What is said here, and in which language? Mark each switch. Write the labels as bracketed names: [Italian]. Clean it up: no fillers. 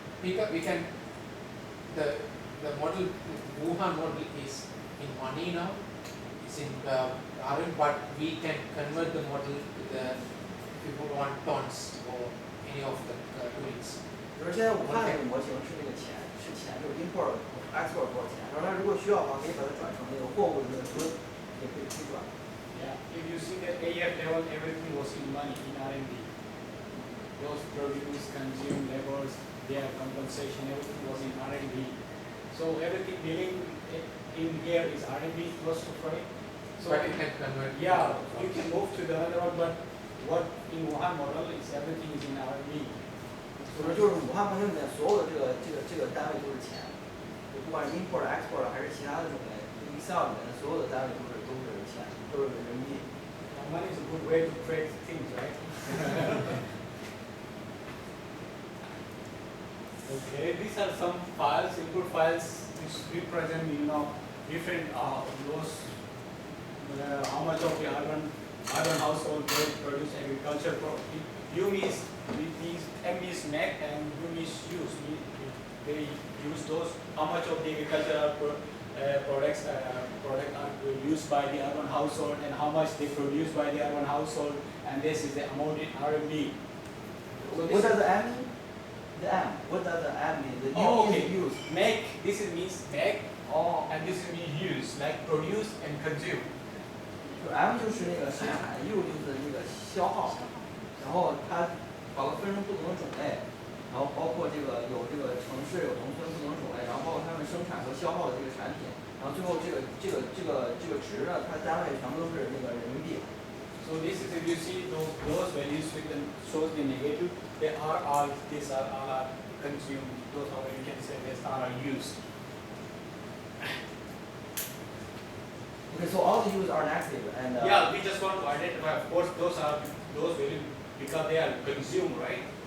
[English] We can the model Wuhan model is in money now. It's in RMB, but we can convert the model to the if you want tons or any of the units. [Chinese] 比如现在武汉这个模型是那个钱，是钱，就是 import export 多少钱，然后它如果需要的话，可以把它转成那个货物的那个吨，也可以推转。 [English] Yeah, if you see that AF level, everything was in money, in RMB. Those produce, consume, labors, their compensation, everything was in RMB. So everything dealing in here is RMB close to freight. So But you can convert. yeah, you can move to the other one, but what in Wuhan model is everything is in RMB. [Chinese] 所以就是武汉模型里面所有的这个单位都是钱，就不管是 import、export 还是其他的种类 ，Excel 里面的所有的单位都是钱，都是人民币。 [English] Money is a good way to trade things, right? Okay, these are some files, input files which represent, different those how much of the urban household they produce agriculture product. U means M is make and U means use. They use those how much of the agricultural products product are used by the urban household and how much they produce by the urban household, and this is the amount in RMB. So what does the M mean? The M. What does the M mean? The U okay. is use. Make, this is means make, Oh. and this is means use, like produce and consume. [Chinese] 就 M 就是那个生产 ，U 就是那个消耗，然后它把它分成不同的种类，然后包括这个有这个城市有农村不同的种类，然后包括他们生产和消耗的这个产品，然后最后这个值呢，它单位全部都是那个人民币。 [English] So this is if you see those values with them shows the negative, they are all these are all consumed. Those are you can say these are used. Okay, so all the U's are negative and. Yeah, we just want to identify. Of course, those values because they are consumed, right?